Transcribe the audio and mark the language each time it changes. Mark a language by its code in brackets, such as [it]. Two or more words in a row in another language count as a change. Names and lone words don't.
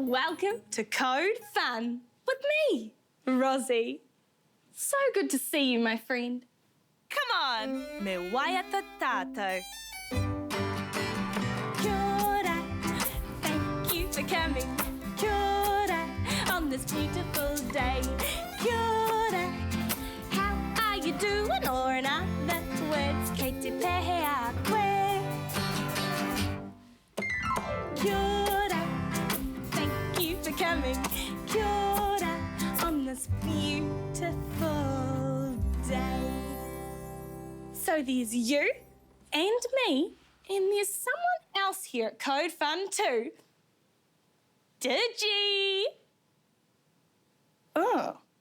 [en] welcome to Code Fun with me, Rosie. So good to see you, my friend. Come on, [mi] me waiata tātou. Kia ora, [en] thank you for coming. [mi] Kia ora, [en] on this beautiful day. [mi] Kia ora, [en] how are you doing? Or in other words, [mi] kei te pehea koe. Kia ora, [en] thank you for coming. [mi] Kia ora, [en] on this beautiful day. So there's you and me, and there's someone else here at Code Fun too. Digi! Oh.